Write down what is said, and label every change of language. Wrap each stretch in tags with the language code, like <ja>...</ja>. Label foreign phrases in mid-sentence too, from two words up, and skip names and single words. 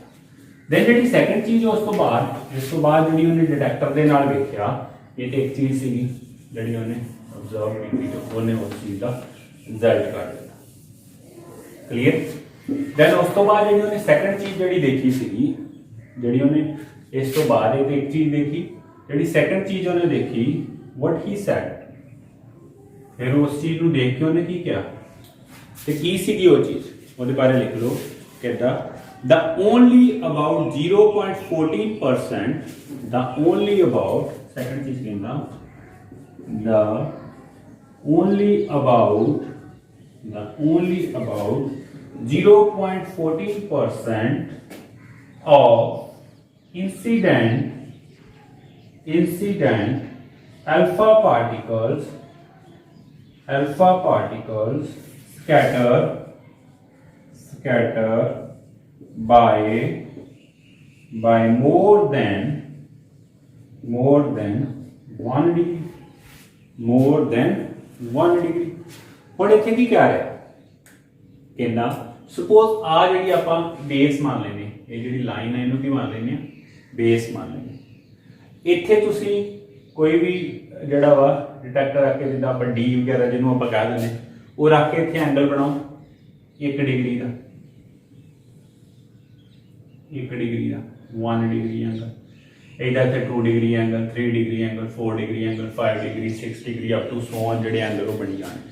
<pa>ਦੈਨ ਜਿਹੜੀ ਸੈਕੰਡ ਚੀਜ਼ ਉਸ ਤੋਂ ਬਾਅਦ ਜਿਹੜੀ ਉਹਨੇ ਡਿਟੈਕਟਰ ਦੇ ਨਾਲ ਵੇਖਿਆ ਇਹ ਤੇ ਇੱਕ ਚੀਜ਼ ਸੀਗੀ ਜਿਹੜੀ ਉਹਨੇ ਅਬਜ਼ਰਵ ਕੀਤੀ ਤੇ ਉਹਨੇ ਉਸ ਚੀਜ਼ ਦਾ ਰਿਜ਼ਲਟ ਕੱਢ ਦਿੱਤਾ। ਕਲੀਅਰ। ਦੈਨ ਉਸ ਤੋਂ ਬਾਅਦ ਜਿਹੜੀ ਉਹਨੇ ਸੈਕੰਡ ਚੀਜ਼ ਜਿਹੜੀ ਦੇਖੀ ਸੀਗੀ ਜਿਹੜੀ ਉਹਨੇ ਇਸ ਤੋਂ ਬਾਅਦ ਇਹ ਤੇ ਇੱਕ ਚੀਜ਼ ਦੇਖੀ ਜਿਹੜੀ ਸੈਕੰਡ ਚੀਜ਼ ਉਹਨੇ ਦੇਖੀ</pa> <en>what he said,</en> <pa>ਫਿਰ ਉਸ ਚੀਜ਼ ਨੂੰ ਦੇਖ ਕੇ ਉਹਨੇ ਕੀ ਕਿਹਾ ਤੇ ਕੀ ਸੀਗੀ ਉਹ ਚੀਜ਼ ਉਹਦੇ ਬਾਰੇ ਲਿਖ ਲਓ।</pa> <en>ਕਹਿੰਦਾ the only about 0.14% the only about second</en> <pa>ਚੀਜ਼ ਕਹਿੰਦਾ</pa> <en>the only about 0.14% of incident alpha particles scatter by more than 1 degree, more than 1 degree।</en> <pa>ਹੁਣ ਇੱਥੇ ਕੀ ਕਹਿ ਰਿਹਾ ਕਹਿੰਦਾ ਸਪੋਜ਼ ਆ ਜਿਹੜੀ ਆਪਾਂ ਬੇਸ ਮੰਨ ਲੈਨੇ ਇਹ ਜਿਹੜੀ ਲਾਈਨ ਹੈ ਇਹਨੂੰ ਕੀ ਮੰਨ ਲੈਨੇ ਆ ਬੇਸ ਮੰਨ ਲੈਨੇ। ਇੱਥੇ ਤੁਸੀਂ ਕੋਈ ਵੀ ਜਿਹੜਾ ਵਾ ਡਿਟੈਕਟਰ ਰੱਖ ਕੇ ਜਿੱਦਾਂ ਆਪਾਂ ਡੀ ਵਗੈਰਾ ਜਿਹਨੂੰ ਆਪਾਂ ਕਹਿ ਦਿੰਦੇ ਉਹ ਰੱਖ ਕੇ ਇੱਥੇ ਐਂਗਲ ਬਣਾਓ 1 ਡਿਗਰੀ ਦਾ 1 ਡਿਗਰੀ ਦਾ</pa> <en>1 degree angle,</en> <pa>ਇਹਦਾ ਇੱਥੇ</pa> <en>2 degree angle 3 degree angle 4 degree angle 5 degree 6 degree up to so on</en> <pa>ਜਿਹੜੇ ਐਂਗਲ ਉਹ ਬਣੀ ਜਾਣਗੇ।</pa>